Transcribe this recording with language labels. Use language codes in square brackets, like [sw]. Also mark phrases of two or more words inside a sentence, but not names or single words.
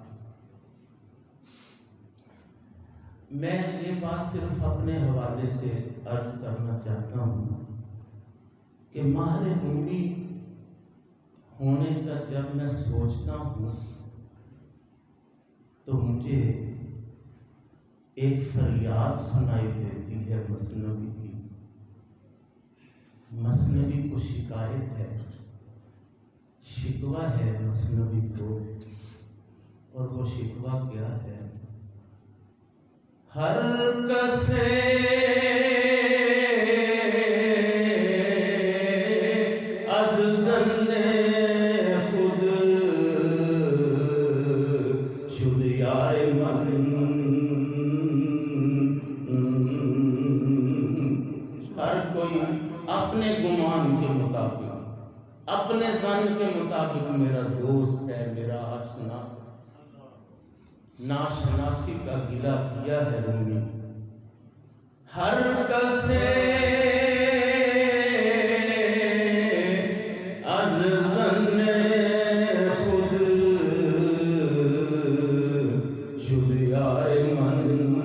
[ur] میں یہ بات صرف اپنے حوالے سے عرض کرنا چاہتا ہوں کہ ماہر رومی ہونے کا جب میں سوچتا ہوں تو مجھے ایک فریاد سنائی دیتی ہے مثنوی کی. مثنوی کو شکایت ہے، شکوہ ہے مثنوی کو، اور وہ شکوہ کیا ہے؟ [fa] ہر کسے از ظن خود شد یار من. [ur] ہر کوئی اپنے گمان کے مطابق، اپنے ظن کے مطابق میرا دوست ہے، میرا آشنا. ناشناسی کا گلہ کیا ہے رومی. [fa] ہر کسے از ظن خود شد یار من.